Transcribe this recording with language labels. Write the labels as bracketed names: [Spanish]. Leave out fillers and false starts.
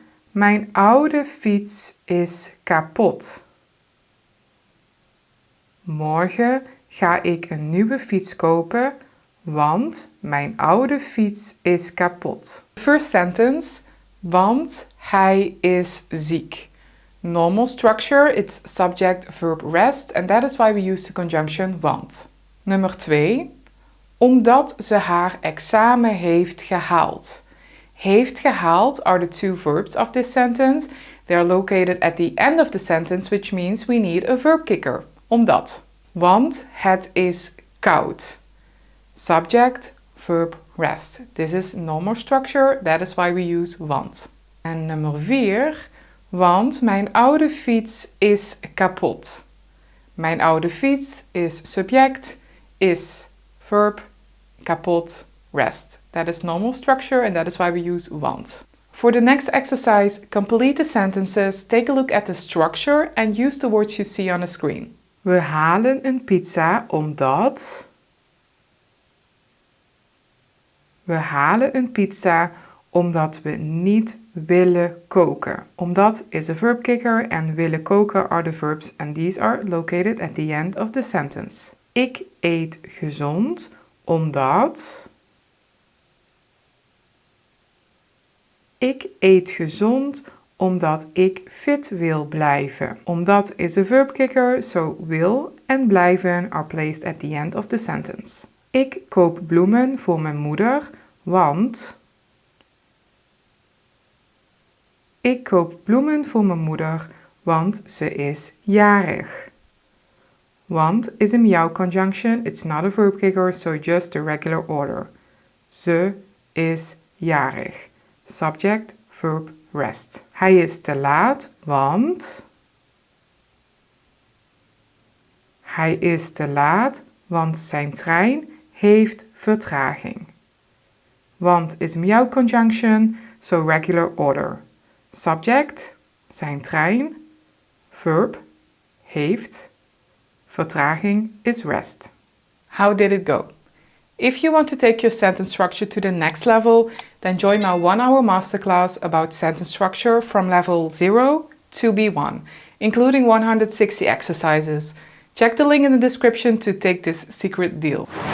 [Dutch] Mijn oude fiets is kapot. Morgen ga ik een nieuwe fiets kopen, want mijn oude fiets is kapot. [English] First sentence, [Dutch] want hij is ziek. [English] Normal structure, it's subject, verb, rest, and that is why we use the conjunction want. [Dutch] Nummer 2, omdat ze haar examen heeft gehaald. Heeft gehaald [English] are the two verbs of this sentence. They are located at the end of the sentence, which means we need a verb kicker. Omdat. [Dutch] Want het is koud. [English] Subject, verb, rest. This is normal structure, that is why we use want. [Dutch] En nummer 4, want mijn oude fiets is kapot. Mijn oude fiets is subject, is verb, kapot, rest. [English] That is normal structure and that is why we use want. For the next exercise, complete the sentences, take a look at the structure and use the words you see on the screen. [Dutch] We halen een pizza omdat... We halen een pizza omdat we niet willen koken. [English] Omdat is a verb kicker and willen koken are the verbs and these are located at the end of the sentence. [Dutch] Ik eet gezond omdat... Ik eet gezond omdat ik fit wil blijven. [English] Omdat is a verb kicker, so [Dutch] wil en blijven [English] are placed at the end of the sentence. [Dutch] Ik koop bloemen voor mijn moeder, want... Ik koop bloemen voor mijn moeder, want ze is jarig. [English] Want is a meow conjunction, it's not a verb kicker, so just the regular order. [Dutch] Ze is jarig. [English] Subject, verb, rest. [Dutch] Hij is te laat, want... Hij is te laat, want zijn trein heeft vertraging. [English] Want is meow conjunction, so regular order. Subject, [Dutch] zijn trein. [English] Verb, heeft. Vertraging is rest. How did it go? If you want to take your sentence structure to the next level, then join my 1-hour masterclass about sentence structure from level 0 to B1, including 160 exercises. Check the link in the description to take this secret deal.